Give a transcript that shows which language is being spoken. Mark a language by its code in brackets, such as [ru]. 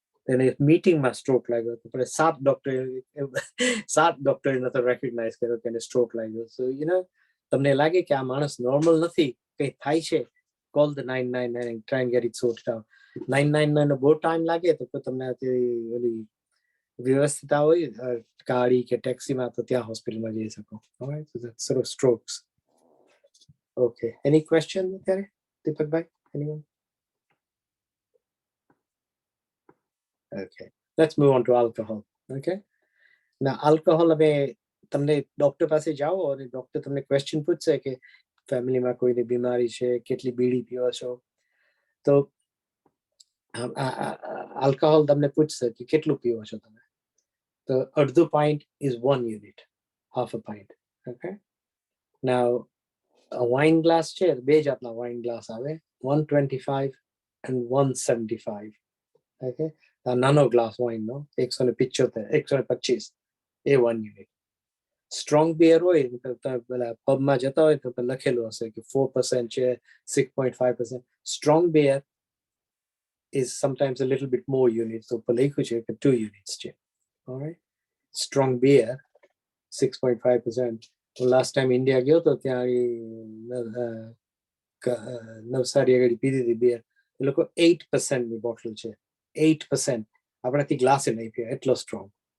[gu] એને મીટિંગમાં સ્ટ્રોક લાગ્યો હતો, પણ 7 ડોક્ટરે નતો રેકોગ્નાઇઝ કર્યો કે એને સ્ટ્રોક લાગ્યો. સો તમને લાગે કે આ માણસ નોર્મલ નથી, કંઈ થાય છે, [en] Call the 999 and try and get it sorted out. [gu] 999 નો બહુ ટાઈમ લાગે તો તમને ઓલી વ્યવસ્થિતા હોય ગાડી કે ટેક્સીમાં તો ત્યાં હોસ્પિટલમાં જઈ શકો. [en] Alright, so that's sort of strokes. Okay, any question અત્યારે દીપકભાઈ? Anyone? Okay, let's move on to alcohol. Okay, now alcohol, [gu] હવે તમને ડોક્ટર પાસે જાઓ અને ડોક્ટર તમને ક્વેશ્ચન પૂછશે કે ફેમિલીમાં કોઈને બીમારી છે, કેટલી બીડી પીવો છો, તો આલ્કોહોલ તમને પૂછશે કે કેટલું પીવો છો તમે. તો અડધું [en] pint is 1 unit, half a pint. [gu] Okay, now wine glass છે, 2 જાતના વાઇન ગ્લાસ આવે, 125 and 175. Okay, નાનો ગ્લાસ વાઇનનો 175, 125, એ 1 યુનિટ. સ્ટ્રોંગ બિયર હોય પેલા પબમાં જતા હોય તો લખેલું હશે કે 4% છે, 6.5%. [en] strong beer is sometimes a little bit more units, [gu] તો લખ્યું છે કે 2 units છે. [en] Alright, strong beer 6.5%. [gu] Last time India ગયો તો ત્યાં નવસારી આગળ પીધી હતી બિયર, એ લોકો 8% ની બોટલ છે, 8%. આપણાથી ગ્લાસે નહીં પીવે, એટલો સ્ટ્રોંગ.